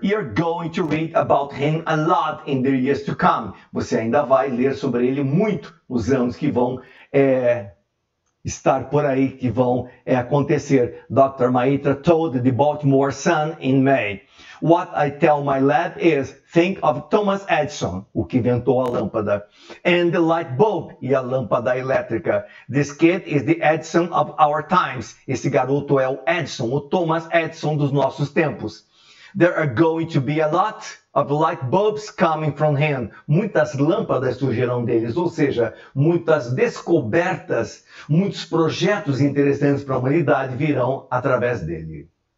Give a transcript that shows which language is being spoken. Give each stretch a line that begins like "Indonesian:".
English: You're going to read about him a lot in the years to come.
Portuguese: Você ainda vai ler sobre ele muito nos anos que vão estar por aí, que vão acontecer.
English: Dr. Maitra told the Baltimore Sun in May. What I tell my lab is, think of Thomas Edison,
Portuguese: o que inventou a lâmpada,
English: and the light bulb,
Portuguese: e a lâmpada elétrica.
English: This kid is the Edison of our times.
Portuguese: Esse garoto é o Edison, o Thomas Edison dos nossos tempos.
English: There are going to be a lot of light bulbs coming from him.
Portuguese: Muitas lâmpadas surgirão deles, ou seja, muitas descobertas, muitos projetos interessantes para a humanidade virão através dele.